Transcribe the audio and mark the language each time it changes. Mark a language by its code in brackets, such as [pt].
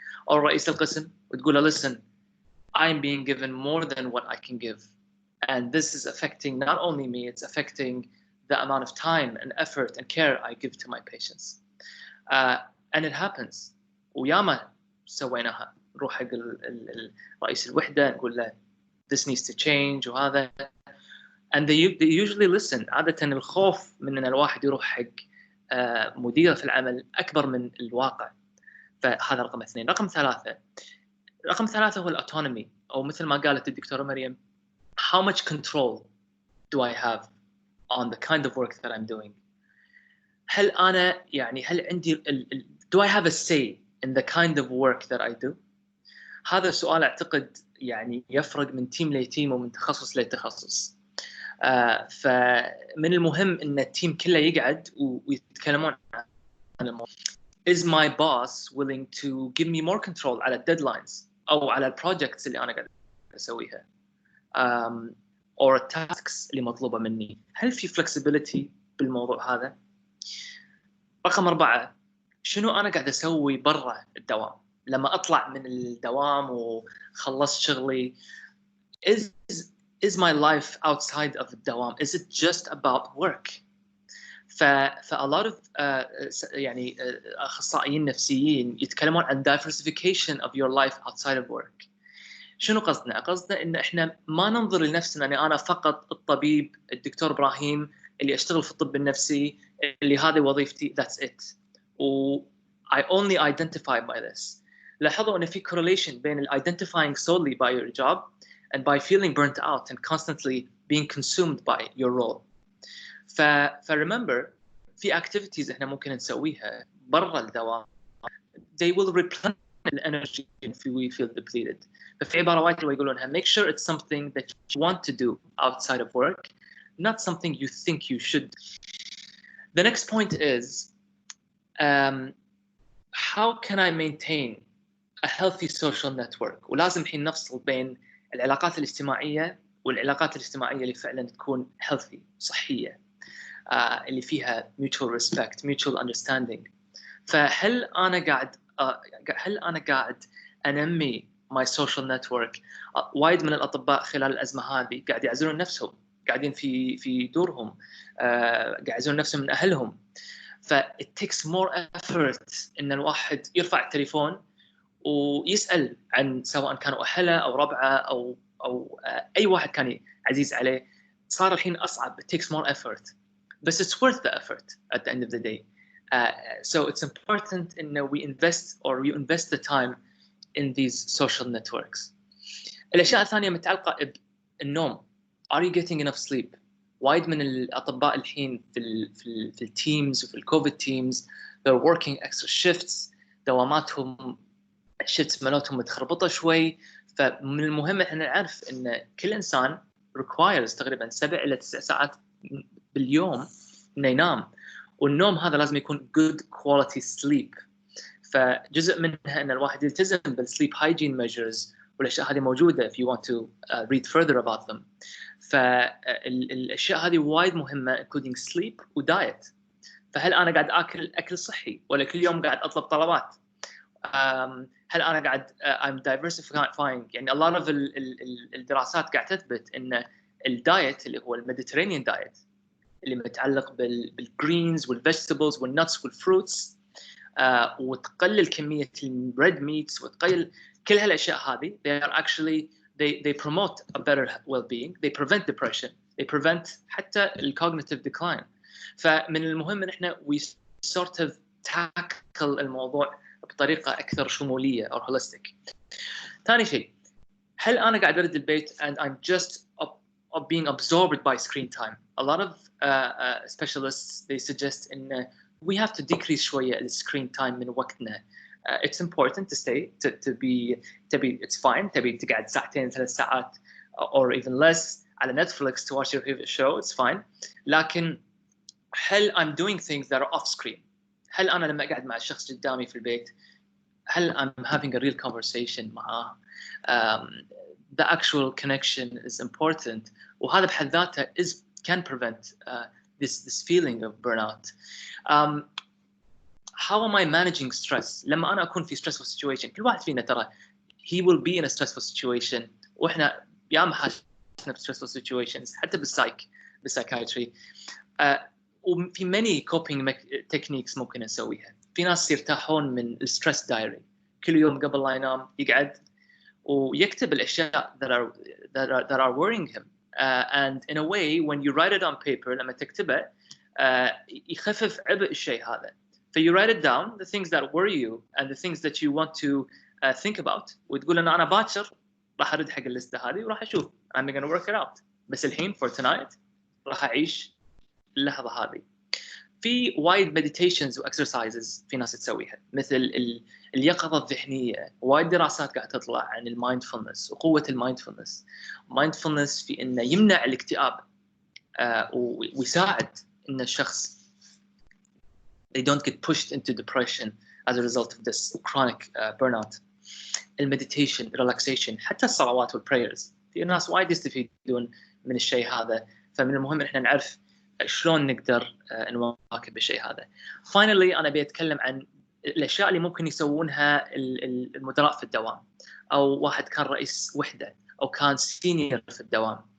[ar] أو رئيس القسم وتقول له [en] listen, I'm being given more than what I can give, and this is affecting not only me, it's affecting the amount of time and effort and care I give to my patients. And it happens. [ar] وياما سويناها. نروح حق رئيس الوحدة نقول له [en] this needs to change [ar] وهذا, [en] and they usually listen. [ar] عادة الخوف من أن الواحد يروح حق مدير في العمل أكبر من الواقع. فهذا رقم 2. رقم 3 هو الأوتونومي، أو مثل ما قالت الدكتورة مريم, [en] how much control do I have on the kind of work that I'm doing. [ar] هل عندي [en] do I have a say in the kind of work that I do. [ar] هذا السؤال أعتقد يعني يفرق من تيم لتيم ومن تخصص لتخصص. فمن المهم إن التيم كله يقعد ويتكلمون عن الموضوع. [en] Is my boss willing to give me more control على deadlines [ar] أو على البروجكتس اللي أنا قاعد أسويها [en] or tasks [ar] اللي مطلوبة مني. هل في flexibility بالموضوع هذا؟ رقم 4, شنو أنا قاعد أسوي برا الدوام؟ لما أطلع من الدوام وخلصت شغلي, [en] is my life outside of [ar] الدوام? [en] Is it just about work? a lot of [ar] يعني أخصائيين نفسيين يتكلمون عن [en] diversification of your life outside of work. [ar] شنو قصدنا؟ قصدنا إن إحنا ما ننظر لنفسنا أني أنا فقط الطبيب الدكتور إبراهيم اللي أشتغل في الطب النفسي اللي هذه وظيفتي, [en] that's it. I only identify by this. [ar] لاحظوا أن في [en] correlation بين identifying solely by your job and by feeling burnt out and constantly being consumed by your role. [ar] remember, في activities إحنا ممكن نسويها برا الدوام. [en] They will replenish the energy if we feel depleted. [ar] ففي عبارة وايد يقولونها, [en] make sure it's something that you want to do outside of work, not something you think you should. The next point is, how can I maintain a healthy social network? [ar] ولازم الحين نفصل بين العلاقات الاجتماعية والعلاقات الاجتماعية اللي فعلا تكون healthy, صحية, اللي فيها [en] mutual respect, mutual understanding. [ar] فهل أنا قاعد أنمي [en] my social network؟ [ar] وايد من الأطباء خلال الأزمة هذه قاعد يعزلون نفسهم, قاعدين في دورهم, قاعد يعزلون نفسهم من أهلهم. [en] it takes more effort [ar] إن الواحد يرفع التليفون ويسأل عن سواء كانوا أهله أو ربعه أو أي واحد كان عزيز عليه. صار الحين أصعب. [en] It takes more effort, but it's worth the effort at the end of the day. So it's important in we invest the time in these social networks. [ar] الأشياء الثانية متعلقة بالنوم. [en] Are you getting enough sleep؟ [ar] وايد من الأطباء الحين في التيمز وفي الكوفيد تيمز [en] they're working extra shifts. [ar] دواماتهم الشيفتس مالتهم متخربطة شوي. فمن المهم إحنا نعرف إن كل إنسان requires تقريبا 7 إلى 9 ساعات باليوم إنه ينام. والنوم هذا لازم يكون [en] good quality sleep. [ar] فجزء منها إن الواحد يلتزم بالsleep hygiene measures والأشياء هذه موجودة [en] if you want to read further about them. [ar] فالأشياء هذه وايد مهمة including sleep ودايت. فهل أنا قاعد أكل صحي ولا كل يوم قاعد أطلب طلبات؟ هل أنا قاعد [en] I'm diversifying؟ [ar] يعني a lot of الدراسات قاعد تثبت إن الدايت اللي هو الميديترينيان دايت اللي متعلق بالجرينز والفيجيتابلز والنتس والفروتس وتقلل كمية الريد ميتس وتقلل كل هالأشياء هذه [en] they are actually they promote a better well-being, they prevent [ar] depression, they prevent حتى [en] cognitive decline. [ar] فمن المهم ان احنا [en] we sort of tackle [ar] الموضوع بطريقة أكثر شمولية [en] or holistic. [ar] ثاني شيء, هل أنا قاعد أرد البيت [en] and I'm just being absorbed by screen time? A lot of specialists they suggest in we have to decrease شوية the screen time [ar] من وقتنا. [en] It's important to stay to be it's fine [ar] تبي تقعد 2-3 ساعات [en] or even less على Netflix to watch your favorite show, it's fine. [ar] لكن هل [en] I'm doing things that are off screen؟ [ar] هل أنا لما أقعد مع الشخص قدامي في البيت هل [en] I'm having a real conversation [ar] معاه؟ [en] The actual connection is important, [ar] وهذا بحد ذاته [en] can prevent this feeling of burnout. how am I managing stress [ar] لما أنا أكون في [en] stressful situation. [ar] كل واحد فينا ترى [en] he will be in a stressful situation [ar] وإحنا ياما حاسين ب stressful situations حتى بالسايكايتري. وفي many coping techniques ممكن نسويها. في ناس يرتاحون من الستريس دايري، كل يوم قبل لا ينام يقعد ويكتب الأشياء [en] that are worrying him. And in a way when you write it on paper [ar] لما تكتبه يخفف عبء الشيء هذا. [en] So you write it down, the things that worry you and the things that you want to think about. [ar] وتقول أنا باكر راح أرد حق الليستة هذه وراح أشوف [en] I'm going to work it out. [ar] بس الحين [en] for tonight [ar] راح أعيش اللحظة هذه. في وايد meditations وexercises في ناس تسويها، مثل اليقظة الذهنية. وايد دراسات قاعدة تطلع عن المايندفولنس وقوة المايندفولنس. [en] mindfulness [ar] في إنه يمنع الاكتئاب ويساعد إن الشخص [en] they don't get pushed into depression as a result of this chronic burnout. [ar] المديتيشن، relaxation، حتى الصلوات والprayers. في ناس وايد يستفيدون من الشيء هذا، فمن المهم إن إحنا نعرف شلون نقدر نواكب الشيء هذا. Finally أنا بيتكلم عن الأشياء اللي ممكن يسوونها المدراء في الدوام، أو واحد كان رئيس وحدة أو كان سينيور في الدوام.